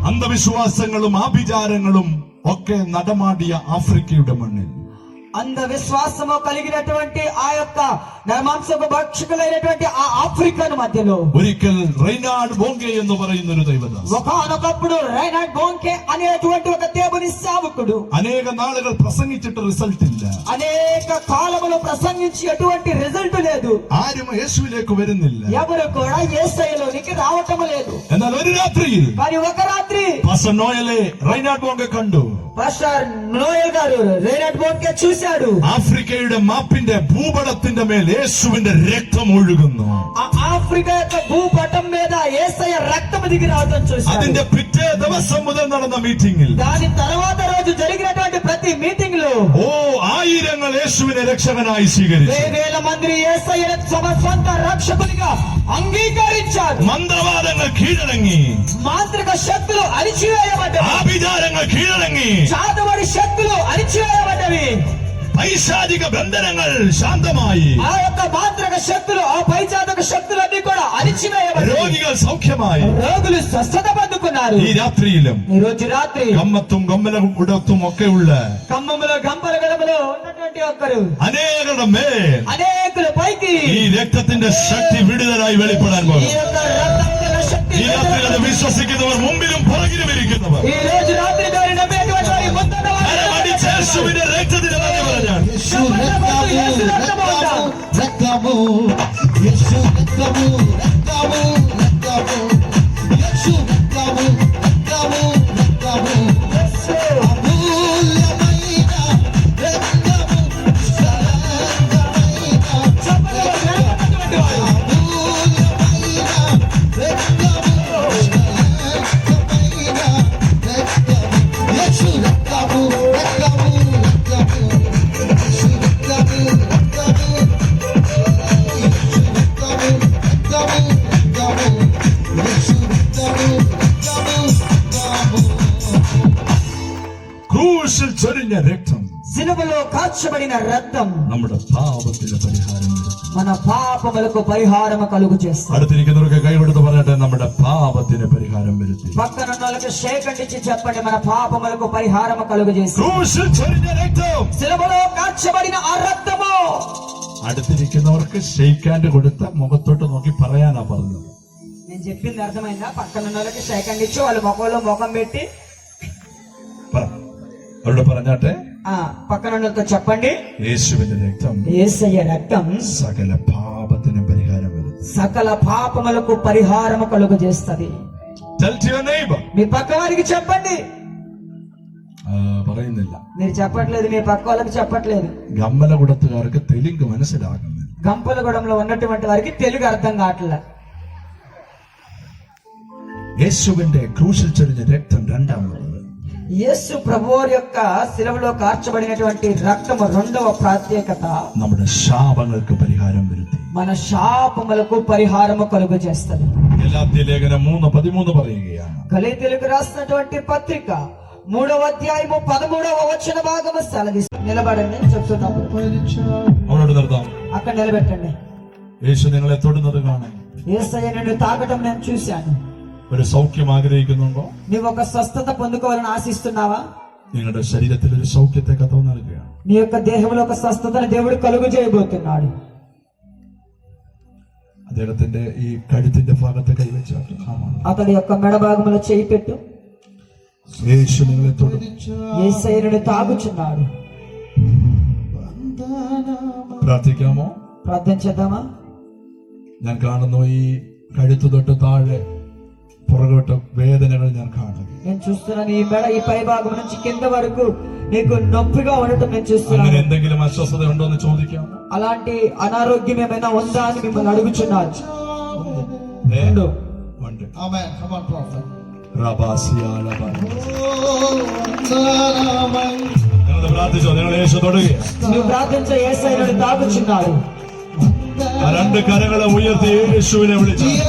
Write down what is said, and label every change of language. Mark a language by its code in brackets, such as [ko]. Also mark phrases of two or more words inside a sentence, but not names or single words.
[ml] അന്ധവിശ്വാസങ്ങളും ആഭിചാരങ്ങളും ഒക്കെ നടമാടിയ ആഫ്രിക്കയുടെ മണ്ണിൽ [te] అంధవిశ్వాసము కలిగినటువంటి ఆ యొక్క నరమాంసపు భక్షకులైనటువంటి ఆ ఆఫ్రికన్ మధ్యలో [ml] ഒരിക്കൽ റൈനാർഡ് ബോങ്കെ എന്ന് പറയുന്ന ഒരു ദൈവദാസൻ [te] ఒకానొకప్పుడు రైనార్డ్ బోంకే అనేటువంటి ఒక దేవుని సేవకుడు [ml] അനേക നാളുകൾ പ്രസംഗിച്ചിട്ട് റിസൾട്ട് ഇല്ല. [te] అనేక కాలములు ప్రసంగించి ఎటువంటి రిజల్ట్ లేదు. [ml] ആരും യേശുവിലേക്ക് വരുന്നില്ല. [te] ఎవరు కూడా యేసయ్యలోనికి రావటం లేదు. [ml] എന്നാൽ ഒരു രാത്രിയിൽ [te] కానీ ఒక రాత్రి [ml] പാസ്റ്റർ നോയലെ റൈനാർഡ് ബോങ്കെ കണ്ടു. [te] పాస్టర్ నోయల్ గారు రైనార్డ్ బోంకే చూశాడు. [ml] ആഫ്രിക്കയുടെ മാപ്പിന്റെ ഭൂപടത്തിന്റെ മേൽ യേശുവിന്റെ രക്തം ഒഴുകുന്നു. [te] ఆ ఆఫ్రికా యొక్క భూపటం మీద యేసయ్య రక్తం దిగి రావటం చూశాడు. [ml] അതിന്റെ പിറ്റേ ദിവസം മുതൽ നടന്ന മീറ്റിംഗിൽ [te] దాని తర్వాత రోజు జరిగినటువంటి ప్రతి మీటింగ్ లో [ml] ആയിരങ്ങൾ യേശുവിനെ രക്ഷകനായി സ്വീകരിച്ചു. [te] వేల మంది యేసయ్యను తమ సొంత రక్షకునిగా అంగీకరించారు. [ml] മന്ത്രവാദങ്ങൾ കീഴടങ്ങി, [te] మాంత్రిక శక్తులు అణిచివేయబడ్డవి. [ml] ആഭിചാരങ്ങൾ കീഴടങ്ങി, [te] చాదవడి శక్తులు అణిచివేయబడ్డవి. [ml] പൈശാചിക ബന്ധനങ്ങൾ ശാന്തമായി, [te] ఆ యొక్క మాంత్రిక శక్తులు ఆ పైచాదక శక్తులన్నీ కూడా అణిచివేయబడ్డాయి. [ml] രോഗികൾ സൗഖ്യമായി. [te] రోగులు స్వస్థత పొందుకున్నారు. [ml] ഈ രാത്രിയിലും [te] ఈ రోజు రాత్రి [ml] കമ്മത്തും കൊമ്മലകുടത്തും ഒക്കെയുള്ള [te] ఖమ్మంలో గంపలగడములో ఉన్నటువంటి ఒక్కరు [ml] അനേകരുടെ മേൽ [te] అనేకుల పైకి [ml] ഈ രക്തത്തിന്റെ ശക്തി വിടുതലായി വെളിപ്പെടാൻ [te] ఈ [ml] പോകും. [te] యొక్క రక్తముల శక్తి [ml] ഈ രാത്രിയിൽ അത് വിശ്വസിക്കുന്നവർ മുമ്പിലും പുറകിലും ഇരിക്കുന്നവർ [te] ఈ రోజు రాత్రి దాన్ని నమ్మేటువంటి వారి ముందట వారి [ml] കരമടിച്ച് യേശുവിന്റെ രക്തത്തിന് നന്ദി പറഞ്ഞാൽ [te] యేసు రక్తము యేసు రక్తము రక్తము రక్తము యేసు రక్తము రక్తము రక్తము అమూల్యమైన రక్తము శాంతమైన అమూల్యమైన రక్తము శాంతమైన రక్తము యేసు రక్తము రక్తము రక్తము యేసు రక్తము రక్తము [ml] ക്രൂശിൽ ചൊരിഞ്ഞ രക്തം [te] సిలువలో కాల్చబడిన రక్తం [ml] നമ്മുടെ പാപത്തിന് പരിഹാരം വരുത്തും. [te] మన పాపములకు పరిహారము కలుగు చేస్తుంది. [ml] അടുത്തിരിക്കുന്നവർക്ക് കൈകൊടുത്ത് പറയട്ടെ, നമ്മുടെ പാപത്തിന് പരിഹാരം വരുത്തി. [te] పక్కన వాళ్ళకి షేకండిచ్చి చెప్పండి, మన పాపములకు పరిహారము కలుగు చేస్తుంది. [ml] ക്രൂശിൽ ചൊരിഞ്ഞ രക്തം. [te] సిలువలో కాల్చబడిన ఆ రక్తము. [ml] അടുത്തിരിക്കുന്നവർക്ക് [en] shake hand [ml] കൊടുത്ത മുഖത്തോട്ട് നോക്കി പറയാനാ പറഞ്ഞത്. [te] నేను చెప్పింది అర్థమైందా? పక్కన వాళ్ళకి షేకండిచ్చి వాళ్ళ ముఖంలో ముఖం పెట్టి [ml] പറ, അവരോട് പറഞ്ഞാട്ടെ, [te] పక్కన వాళ్ళతో చెప్పండి, [ml] യേശുവിന്റെ രക്തം [te] యేసయ్య రక్తం [ml] സകല പാപത്തിനും പരിഹാരം വരുത്തും. [te] సకల పాపములకు పరిహారము కలుగు చేస్తుంది. [en] Tell to your neighbor. [te] మీ పక్క వారికి చెప్పండి. [ml] പറയുന്നില്ല. [te] మీరు చెప్పట్లేదు, మీ పక్క వాళ్ళకి చెప్పట్లేదు. [ml] ഗമ്മലകുടത്തുകാർക്ക് തെലുങ്ക് മനസ്സിലാകുന്നില്ല. [te] గంపలగూడెంలో ఉన్నటువంటి వారికి తెలుగు అర్థం కావట్లే. [ml] യേശുവിന്റെ ക്രൂശിൽ ചൊരിഞ്ഞ രക്തം രണ്ടാമത്. [te] యేసు ప్రభువారి యొక్క శిలువలో కార్చబడినటువంటి రక్తము రెండవ ప్రత్యేకత, [ml] നമ്മുടെ ശാപങ്ങൾക്ക് പരിഹാരം വരുത്തി. [te] మన శాపములకు పరిహారము కలుగు చేస్తుంది. [ml] ഗലാത്യ ലേഖനം 3:13 പറയുകയാണ്. [te] గలతీయులకు రాసినటువంటి పత్రిక 3వ అధ్యాయము 13వ వచన భాగము సెలవిస్తుంది. నిలబడండి, చెప్తున్నాము. [ml] അവനോട് നിർത്താം. [te] అక్కడ నిలబెట్టండి. [ml] യേശു നിങ്ങളെ തൊടുന്നത് കാണാൻ. [te] యేసయ్య నిన్ను తాకటం నేను చూశాను. [ml] ഒരു സൗഖ്യം ആഗ്രഹിക്കുന്നുണ്ടോ? [te] నీవు ఒక స్వస్థత పొందుకోవాలని ఆశిస్తున్నావా? [ml] നിങ്ങളുടെ ശരീരത്തിൽ ഒരു സൗഖ്യത്തെ കർത്താവ് നൽകുകയാണ്. [te] నీ యొక్క దేహంలో ఒక స్వస్థతను దేవుడు కలుగు చేయబోతున్నాడు. [ml] അദ്ദേഹത്തിന്റെ ഈ കഴുത്തിന്റെ ഭാഗത്ത് കൈവച്ചാട്ട് [te] అతడి యొక్క మెడ భాగంలో చేయి పెట్టు. [ml] യേശു നിങ്ങളെ തൊടും. [te] యేసయ్య నిన్ను తాకుచున్నాడు. [ml] പ്രാർത്ഥിക്കാമോ? [te] ప్రార్థన చేద్దామా? [ml] ഞാൻ കാണുന്നു ഈ കഴുത്തു തൊട്ട് താഴെ പുറകോട്ട് വേദനകൾ ഞാൻ കാണുന്നു. [te] నేను చూస్తున్నాను ఈ మెడ ఈ పై భాగం నుంచి కింద వరకు నీకు నొప్పిగా ఉండటం నేను [ml] അങ്ങനെ [te] చూస్తున్నాను. [ml] എന്തെങ്കിലും അസ്വസ്ഥത ഉണ്ടോ എന്ന് ചോദിക്കാം. [te] అలాంటి అనారోగ్యం ఏమైనా ఉందా అని మిమ్మల్ని అడుగుచున్నారు. [ml] ഉണ്ട്. [en] Amen. Come on, prophet. [ml] നിങ്ങൾ പ്രാർത്ഥിച്ചോ? നിങ്ങൾ യേശു തൊടുകയാണ്. [te] నువ్వు ప్రార్థించే యేసయ్య నిన్ను తాకుచున్నాడు. [ml] ആ രണ്ട് കരങ്ങളെ ഉയർത്തി യേശുവിനെ വിളിച്ചു.